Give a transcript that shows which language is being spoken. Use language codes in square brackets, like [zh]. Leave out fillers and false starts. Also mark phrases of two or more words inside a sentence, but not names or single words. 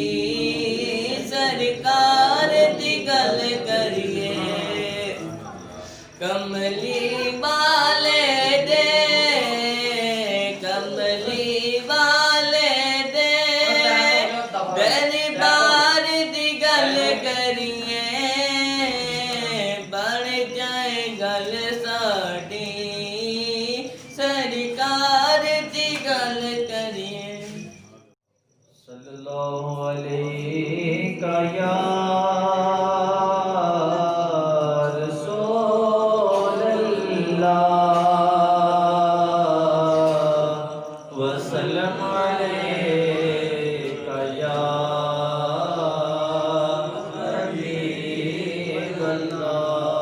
[pa] سرکار دی گل کریے کملی والے دے کملی والے دے دربار دی گل کریے بن جائے گل ساڈی سرکار دی گل کریے [ar] صلى الله عليك يا رسول الله وسلم عليك يا حبيب الله